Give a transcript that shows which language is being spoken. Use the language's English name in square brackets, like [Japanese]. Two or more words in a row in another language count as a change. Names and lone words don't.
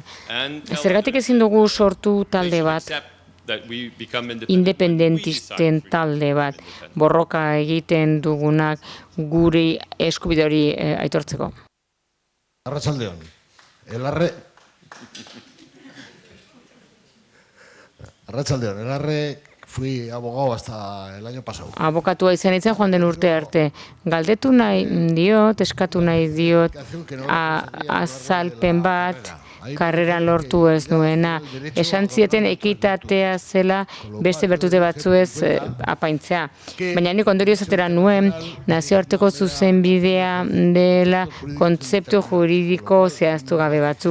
[Basque] Zergatik ezin dugu sortu talde bat, independentisten talde bat, borroka egiten dugunak guri eskubide hori aitortzeko. Arratsaldeon. Arratsaldeon, [Spanish] fui abogado hasta el año pasado. [Basque] Abokatua izan itzen joan den urte arte. Galdetu nahi diot, eskatu nahi diot, azalpen bat, karreran lortu ez nuena. Esan zieten ekitatea zela beste bertute batzuez apaintzea. Baina nik ondorioz atera nuen nazioarteko zuzenbidea dela kontzeptu juridiko zehaztu gabe batzuk.